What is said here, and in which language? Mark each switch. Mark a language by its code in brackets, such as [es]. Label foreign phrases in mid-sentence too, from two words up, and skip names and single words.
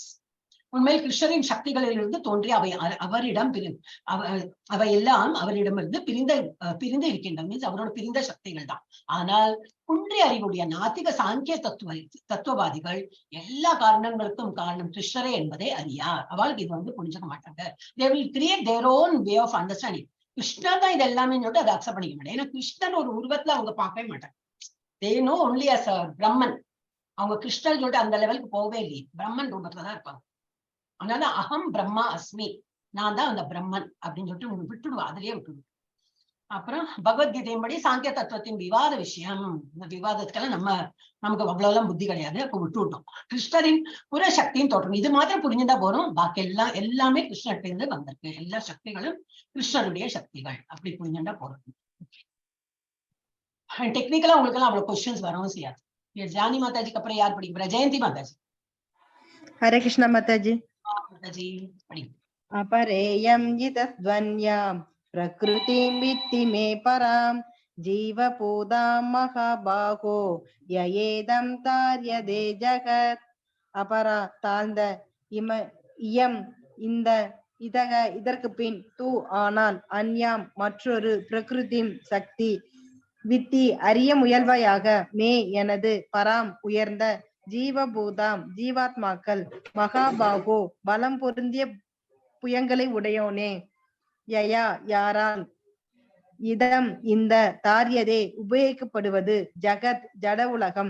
[ta] உண்மையில் கிருஷ்ணரின் சக்திகளிலிருந்து தோன்றி அவரிடம் அவை எல்லாம் அவரிடமிருந்து பிரிந்து இருக்கின்றன. மீன்ஸ் அவரோட பிரிந்த சக்திகள் தான். ஆனால் குன்றிய அறிவுடைய நாத்திக சாங்கிய தத்துவவாதிகள் எல்லா காரணங்களுக்கும் காரணம் கிருஷ்ணரே என்பதை அறியார். அவளுக்கு இது வந்து புரிஞ்சுக்க மாட்டாங்க. [en] they will create their own way of understanding. [ta] கிருஷ்ணர் தான் இது எல்லாமே சொல்லிட்டு அதை அக்செப்ட் பண்ணிக்க மாட்டேன். ஏன்னா கிருஷ்ணன் ஒரு உருவத்துல அவங்க பார்க்கவே மாட்டாங்க. [en] they know only as a பிரம்மன். [ta] அவங்க கிருஷ்ணன் சொல்லிட்டு அந்த லெவலுக்கு போகவே இல்லையே, பிரம்மன் ரூபத்துலதான் இருப்பாங்க. அதனால [sa] अहं ब्रह्म अस्मि, [ta] நான் தான் அந்த பிரம்மன் அப்படின்னு சொல்லிட்டு உங்களுக்கு விட்டுடுவா, அதுலயே விட்டுடுவோம். அப்புறம் பகவத்கீதையின்படி சாங்கிய தத்துவத்தின் விவாத விஷயம். இந்த விவாதத்துக்கெல்லாம் நமக்கு அவ்வளவுலாம் புத்தி கிடையாது. அப்ப விட்டு விட்டோம். கிருஷ்ணரின் புற சக்தியின் தோற்றம் இது மாத்திரம் புரிஞ்சுதா போறோம். பாக்கி எல்லாமே கிருஷ்ணர்கிட்ட இருந்து வந்திருக்கு. எல்லா சக்திகளும் கிருஷ்ணருடைய சக்திகள் அப்படி புரிஞ்சுட்டா போறோம். டெக்னிக்கலா உங்களுக்கு எல்லாம் அவ்வளவு கொஸ்டின்ஸ் வரவும் செய்யாது. ஜானி மாதாஜிக்கு அப்புறம் யார் படிக்க? ஜெயந்தி மாதாஜி. ஹரே கிருஷ்ணா மாதாஜி. மாதாஜி படி. [sa] अपरेयं जितध्वन्यां प्रकृतिं वित्ति मे परां जीवपूदां महाबाहो ययेदं तार्यदे जगत्. [ta] अपरा தாழ்ந்த இயம் இந்த இதற்கு பின் தூ ஆனால் அன்யாம் மற்றொரு பிரகிருதிம் சக்தி வித்தி அறிய முயல்வையாக மே எனது பராம் உயர்ந்த ஜீவபூதாம் ஜீவாத்மாக்கள் மகாபாகோ பலம் பொருந்திய புயங்களை உடையோனே யயா யாரால் இதம் இந்த தாரியதே உபயோகிக்கப்படுவது ஜகத் ஜட உலகம்.